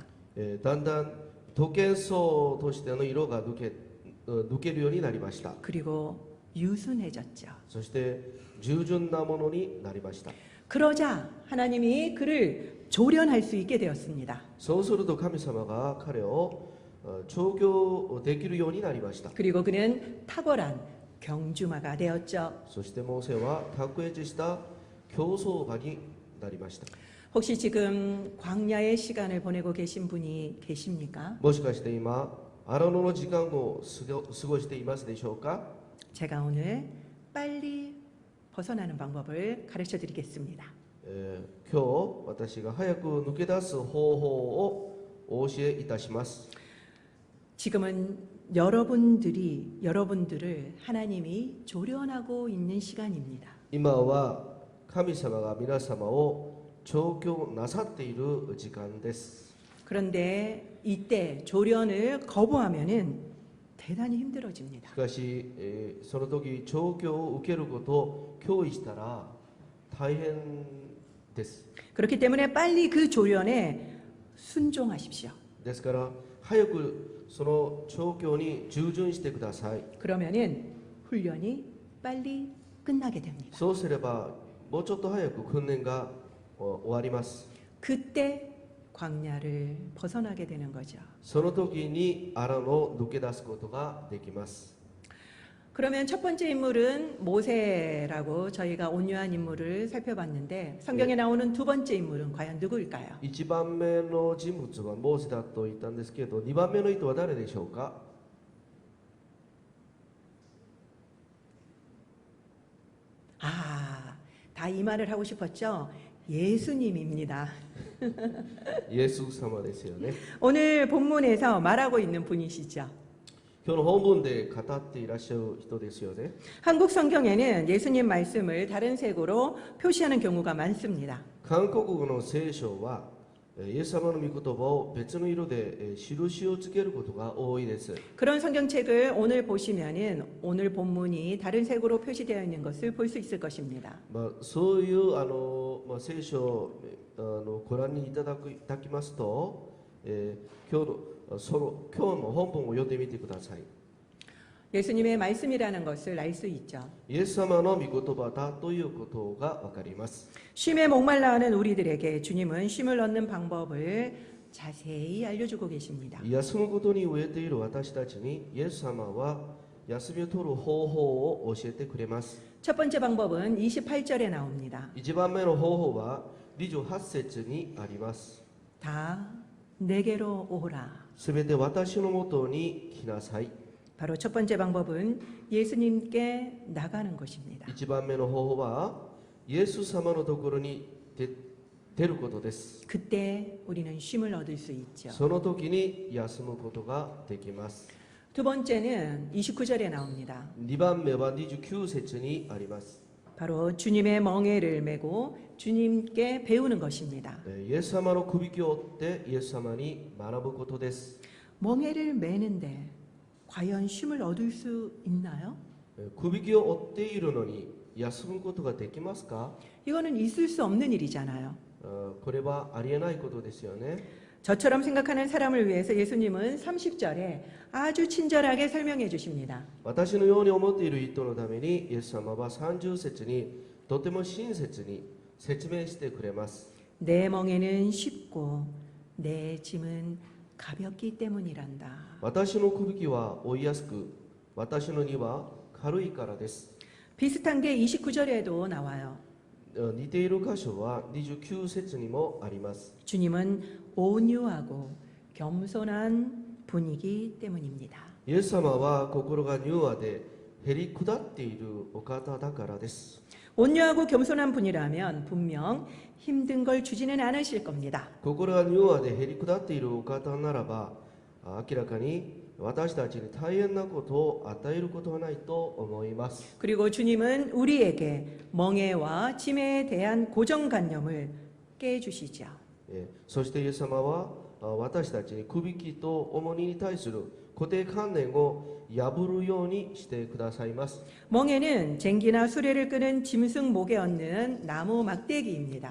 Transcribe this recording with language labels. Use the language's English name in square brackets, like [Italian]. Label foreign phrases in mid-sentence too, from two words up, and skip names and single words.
[Japanese] だんだん特権層としての色が抜けるようになりました。 [Korean] 그리고 유순해졌죠. [Japanese] そして従順なものになりました。 [Korean] 그러자 하나님이 그를 조련할 수 있게 되었습니다. [Japanese] そうすると神様が彼を調教できるようになりました。 [Korean] 그리고 그는 탁월한 경주마가 되었죠. [Japanese] そしてモーセは卓越した競走馬になりました。 [Korean] 혹시 지금 광야의 시간을 보내고 계신 분이 계십니까? [Japanese] もしかして今荒野の時間を過ごしていますでしょうか？ [Korean] 제가 오늘 빨리 벗어나는 방법을 가르쳐 드리겠습니다. [Japanese] 今日私が早く抜け出す方法をお教えいたします。 [Korean] 지금은 여러분들을 하나님이 조련하고 있는 시간입니다. [Japanese] 今は神様が皆様を調教なさっている時間です。 [Korean] 그런데 이때 조련을 거부하면은 대단히 [Japanese] し [Korean] 힘들어집니다. [Japanese] かし、その時調教を受けることを拒否したら大変です。 [Korean] 그렇기 때문에 빨리 그 조련에 순종하십시오. [Japanese] ですから早くその調教に従順してください。 [Korean] 그러면은 훈련이 빨리 끝나게 됩니다. [Japanese] そうすればもうちょっと早く訓練が終わります。 [Korean] 그때 광야를 벗어나게 되는 거죠. [Japanese] その時に荒野を抜け出すことができます。 [Korean] 그러면 첫 번째 인물은 모세라고 저희가 온유한 인물을 살펴봤는데 성경에 나오는 두 번째 인물은 과연 누구일까요? [Japanese] 1 番目の人物はモーセだと言ったんですけど、2番目の人は誰でしょうか？ [Korean] 다 이 말을 하고 싶었죠? 예수님입니다. [Japanese] イエス様ですよね。 [Korean] 오늘 본문에서 말하고 있는 분이시죠. [Japanese] 今日の本文で語っていらっしゃる人ですよね。 [Korean] 한국 성경에는 예수님 말씀을 다른 색으로 표시하는 경우가 많습니다. [Japanese] 韓国語の聖書はイエス様の御言葉を別の色で印をつけることが多いです。 [Korean] 그런 성경책을 오늘 보시면은 오늘 본문이 다른 색으로 표시되어 있는 것을 볼 수 있을 것입니다. [Japanese] そういう聖書をご覧にいただきますと、今日の本文を読んでみてください。 [Korean] 예수님의 말씀이라는 것을 알 수 있죠. [Japanese] イエス様の御言葉だということがわかります。 [Korean] 쉼에 목말라하는 우리들에게 주님은 쉼을 얻는 방법을 자세히 알려주고 계십니다. [Japanese] 休むことに飢えている私たちにイエス様は休みを取る方法を教えてくれます。 [Korean] 첫 번째 방법은 28절에 나옵니다. [Japanese] 1 番目の方法は28節にあります。 [Korean] 다 내게로 오라. [Japanese] すべて私のもとに来なさい。 [Korean] 바로 첫 번째 방법은 예수님께 나가는 것입니다. [Japanese] 1 番目の方法はイエス様のところに出ることです。 [Korean] 그때 우리는 쉼을 얻을 수 있죠. [Japanese] その時に休むことができます。 [Korean] 두 번째는 29절에 나옵니다. [Japanese] 2 番目は29節にあります。 [Korean] 바로 주님의 멍에를 메고 주님께 배우는 것입니다. [Japanese] イエス様のくびきを追ってイエス様に学ぶことです。 [Korean] 멍에를 메는데 과연 쉼을 얻을 수 있나요? [Japanese] くびきを追っているのに休むことができますか？ [Korean] 이거는 있을 수 없는 일이잖아요. [Japanese] これはありえないことですよね。 [Korean] 저처럼 생각하는 사람을 위해서 예수님은 30절에 아주 친절하게 설명해 주십니다. [Japanese] 私のように思っている人のためにイエス様は30節にとても親切に説明してくれます。 [Korean] 내 멍에는 쉽고 내 짐은 가볍기 때문이란다. [Japanese] 私のくびきは追いやすく私の荷は軽いからです。 [Korean] 비슷한 게 29절에도 나와요. [Japanese] 似ている箇所は29節にもあります。 [Korean] 주님은 온유하고 겸손한 분이기 때문입니다. [Japanese] イエス様は心が柔和でへり下っているお方だからです。 [Korean] 온유하고 겸손한 분이라면 분명 힘든 걸 주지는 않으실 겁니다. [Japanese] 心が柔和でへり下っているお方ならば明らかに私たちに大変なことを与えることはないと思います。 [Korean] 그리고 주님은 우리에게 멍에와 짐에 대한 고정관념을 깨주시죠. [Japanese] そしてイエス様は私たちにくびきと重荷に対する固定観念を破るようにしてくださいます。 [Korean] 멍에는 쟁기나 수레를 끄는 짐승 목에 얹는 나무 막대기입니다.